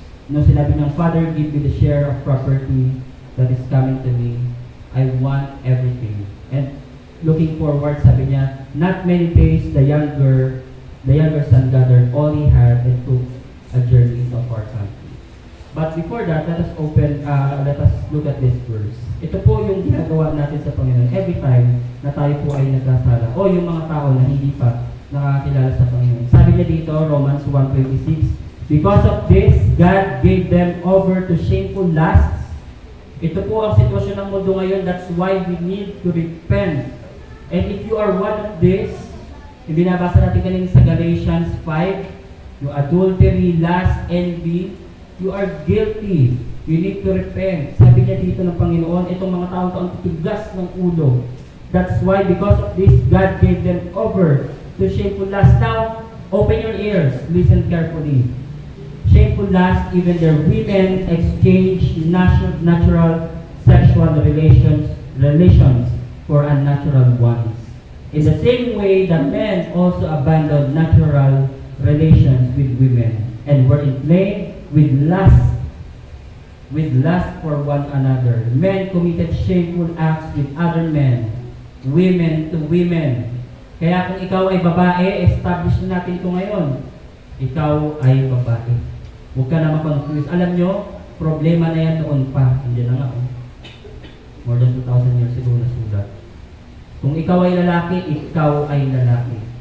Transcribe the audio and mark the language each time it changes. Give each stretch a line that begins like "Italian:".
Filipino: Nung sinabi niyang,
English: Father, give me the share of property that is coming to me. I want everything. And looking forward,
Filipino: sabi niya,
English: not many days the younger son gathered all he had and took a journey into a far country. But before that, let us look at this verse.
Filipino: Ito po yung ginagawa natin sa Panginoon
English: every time
Filipino: na tayo po ay nagkasala o yung mga tao na hindi pa nakakilala sa Panginoon. Sabi niya dito,
English: Romans 1:26, because of this, God gave them over to shameful lusts.
Filipino: Ito po ang sitwasyon ng mundo ngayon.
English: That's why we need to repent. And if you are one of this,
Filipino: yung binabasa natin kanina sa Galatians 5, yung
English: adultery, lust, envy, you are guilty. You need to repent.
Filipino: Sabi niya dito ng Panginoon, itong mga taong titigas ng ulo.
English: That's why, because of this, God gave them over to shameful lust. Now, open your ears. Listen carefully. Shameful lust, even their women exchange natural sexual relations for unnatural ones. In the same way, the men also abandoned natural relations with women and were inflamed with lust for one another. Men committed shameful acts with other men, women to women.
Filipino: Kaya kung ikaw ay babae, establish na natin ito ngayon. Ikaw ay babae. Huwag ka na makonfuse. Alam nyo, problema na yan noon pa. Hindi na nga.
English: More than 2,000 years ago
Filipino: na sulat. Kung ikaw ay lalaki, ikaw ay lalaki.